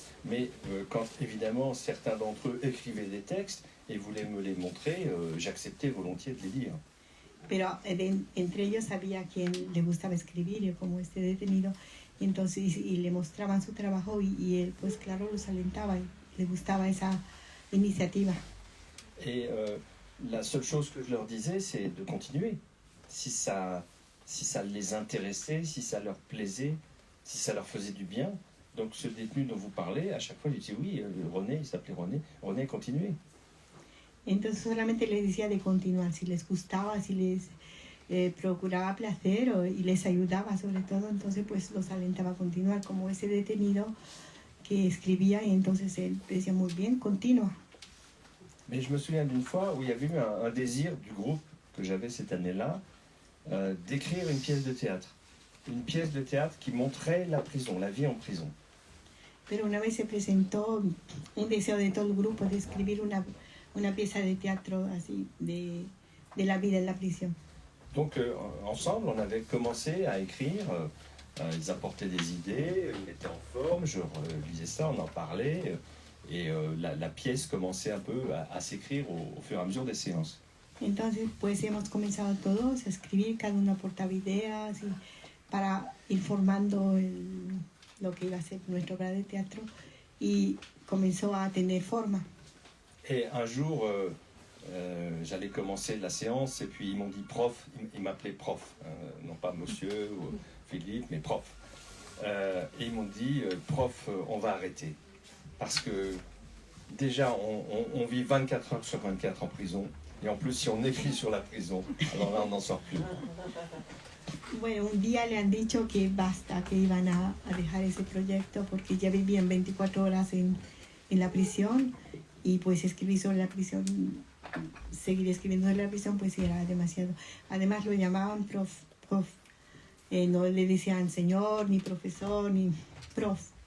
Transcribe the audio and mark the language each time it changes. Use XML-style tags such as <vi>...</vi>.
<fr>Mais quand évidemment certains d'entre eux écrivaient des textes et voulaient me les montrer, j'acceptais volontiers de les lire.</fr> <es>Pero entre ellos había quien le gustaba escribir, como este detenido, entonces y le mostraban su trabajo y él pues claro los alentaba y le gustaba esa iniciativa.</es> <fr>Et la seule chose que je leur disais, c'est de continuer. Si ça les intéressait, si ça leur plaisait, si ça leur faisait du bien. Donc ce détenu dont vous parlez, à chaque fois, il disait oui, René, il s'appelait René, continuez.</fr> <es>Entonces solamente les decía de continuar, si les gustaba, si les procuraba placer y les ayudaba sobre todo, entonces pues los alentaba a continuar, como ese detenido que escribía y entonces él decía muy bien, continúa.</es> <fr>Mais je me souviens d'une fois où il y avait eu un désir du groupe que j'avais cette année-là d'écrire une pièce de théâtre. Une pièce de théâtre qui montrait la prison, la vie en prison.</fr> <es>Pero una vez se presentó un deseo de todo el grupo de escribir una pieza de teatro así de la vida en la prisión.</es> <fr>Donc ensemble, on avait commencé à écrire, ils apportaient des idées, ils mettaient en forme, je lisais ça, on en parlait, et la pièce commençait un peu à s'écrire au fur et à mesure des séances.</fr> <es>Entonces, pues hemos comenzado todos a escribir, cada uno aportaba ideas y para ir formando lo que iba a ser nuestra obra de teatro y comenzó a tener forma.</es> <fr>Et un jour, j'allais commencer la séance et puis ils m'ont dit prof, ils m'appelaient prof, non pas monsieur ou Philippe, mais prof. Et ils m'ont dit prof, on va arrêter. Parce que déjà, on vit 24 heures sur 24 en prison. Et en plus, si on écrit sur la prison, alors là, on n'en sort plus.</fr> <es>Bueno, un día le han dicho que basta, que iban a dejar ese proyecto porque ya vivían 24 horas en la prisión y pues escribir sobre la prisión, seguir escribiendo sobre la prisión pues era demasiado. Además lo llamaban prof, no le decían señor, ni profesor, ni prof.</es>